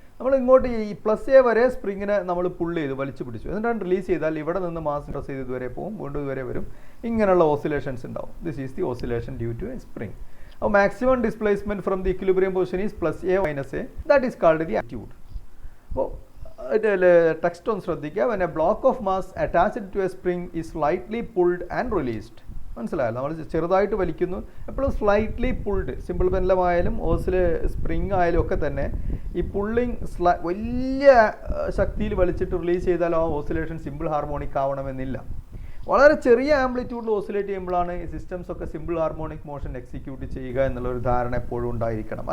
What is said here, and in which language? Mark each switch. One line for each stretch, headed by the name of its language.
Malayalam: നമ്മൾ ഇങ്ങോട്ട് ഈ +a വരെ സ്പ്രിങ്ങിനെ നമ്മൾ പുൾ ചെയ്ത് വലിച്ചു പിടിച്ചു, എന്നിട്ടാണ് റിലീസ് ചെയ്താൽ ഇവിടെ നിന്ന് മാസ് പ്രസ് ചെയ്ത് ഇതുവരെ പോകും, വീണ്ടും ഇതുവരെ വരും. ഇങ്ങനെയുള്ള ഓസിലേഷൻസ് ഉണ്ടാവും.
English: This is the oscillation due to a spring. അപ്പോൾ maximum displacement from the equilibrium position is +a - a. That is called the attitude.
Malayalam: അപ്പോൾ ടെക്സ്റ്റ് ഒന്ന് ശ്രദ്ധിക്കുക.
English: when a block of mass attached to a spring is slightly pulled and released.
Malayalam: മനസ്സിലായല്ലോ, നമ്മൾ ചെറുതായിട്ട് വലിക്കുന്നു, എപ്പോഴും
English: Slightly pulled.
Malayalam: Simple പെൻഡുലമായാലും spring ആയാലും ഒക്കെ തന്നെ ഈ പുള്ളിങ് വലിയ ശക്തിയിൽ വലിച്ചിട്ട് റിലീസ് ചെയ്താൽ ആ ഓസിലേഷൻ സിമ്പിൾ ഹാർമോണിക് ആവണമെന്നില്ല. വളരെ ചെറിയ ആംപ്ലിറ്റ്യൂഡിൽ ഓസിലേറ്റ് ചെയ്യുമ്പോഴാണ് ഈ സിസ്റ്റംസ് ഒക്കെ സിമ്പിൾ ഹാർമോണിക് മോഷൻ എക്സിക്യൂട്ട് ചെയ്യുക എന്നുള്ളൊരു ധാരണ എപ്പോഴും ഉണ്ടായിരിക്കണം.